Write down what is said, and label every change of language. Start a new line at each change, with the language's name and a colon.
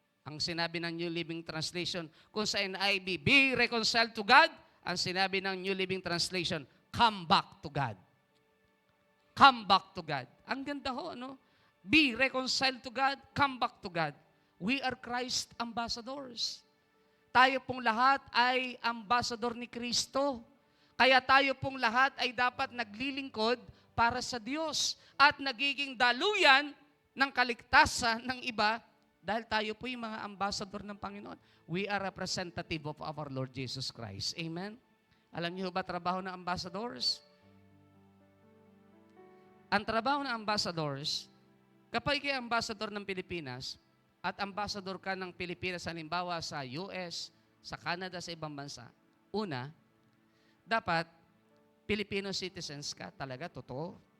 Filipino: Ang sinabi ng New Living Translation, kung sa NIV,
English: be reconciled to God.
Filipino: Ang sinabi ng
English: New Living Translation, come back to God. Come back to God.
Filipino: Ang ganda ho, no?
English: Be reconciled to God, come back to God. We are Christ ambassadors.
Filipino: Tayo pong lahat ay ambassador ni Kristo. Kaya tayo pong lahat ay dapat naglilingkod para sa Diyos at nagiging daluyan ng kaligtasan ng iba dahil tayo po yung mga ambassador ng Panginoon.
English: We are representative of our Lord Jesus Christ.
Filipino: Amen? Alam niyo ba trabaho ng ambassadors? Ang trabaho ng ambassadors, kapag kayo ambassador ng Pilipinas at ambassador ka ng Pilipinas, halimbawa sa US, sa Canada, sa ibang bansa, una, dapat Filipino citizens ka, talaga, totoo.